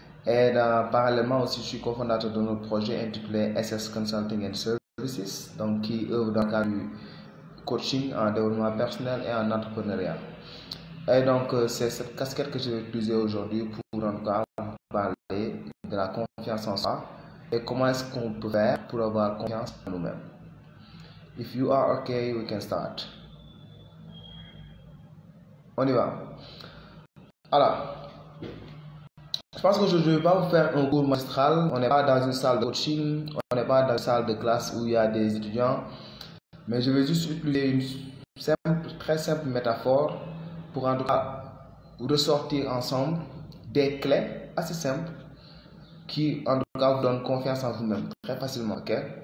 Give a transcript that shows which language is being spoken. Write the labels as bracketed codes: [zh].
[fr] Et parallèlement aussi, je suis cofondateur de notre projet intitulé SS Consulting and Services, donc qui œuvre dans le cadre du coaching en développement personnel et en entrepreneuriat. Et donc, c'est cette casquette que je vais utiliser aujourd'hui pour en tout cas parler de la confiance en soi et comment est-ce qu'on peut faire pour avoir confiance en nous-mêmes. [en] If you are okay, we can start. [fr] On y va. Alors, je pense qu'aujourd'hui, je ne vais pas vous faire un cours magistral. On n'est pas dans une salle de coaching, on n'est pas dans une salle de classe où il y a des étudiants. Mais je vais juste utiliser une très simple métaphore pour en tout cas ressortir ensemble des clés assez simples qui en tout cas vous donnent confiance en vous-même très facilement. Okay?